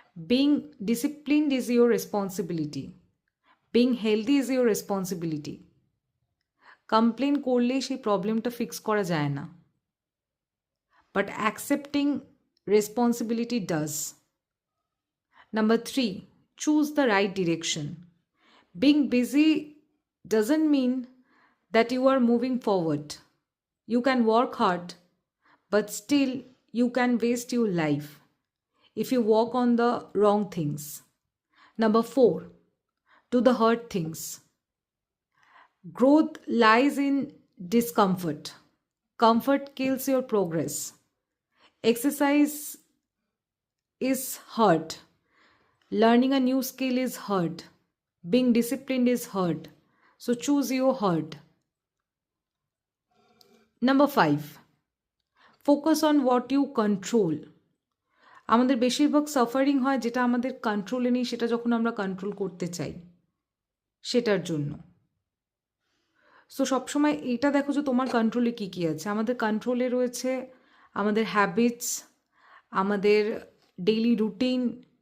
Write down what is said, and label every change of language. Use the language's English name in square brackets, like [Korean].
[English] Being disciplined is your responsibility, being healthy is your responsibility. [Bangla] Complain করলেই সেই প্রবলেমটা fix করা যায় না, [English] But accepting responsibility does. Number 3, choose the right direction. Being busy doesn't mean that you are moving forward. You can work hard, but still you can waste your life if you work on the wrong things. Number 4, do the hard things. Growth lies in discomfort. Comfort kills your progress. Exercise is hard. Learning a new skill is hard. Being disciplined is hard. So choose your hard. Number 5, focus on what you control. [Bangla] আমাদের বেশিরভাগ suffering হয় যেটা আমাদের কন্ট্রোলে নেই, সেটা যখন আমরা কন্ট্রোল করতে চাই সেটার জন্য। সো সবসময় এটা দেখো যে তোমার কন্ট্রোলে কী কী আছে। আমাদের কন্ট্রোলে রয়েছে আমাদের হ্যাবিটস, আমাদের ডেইলি রুটিন।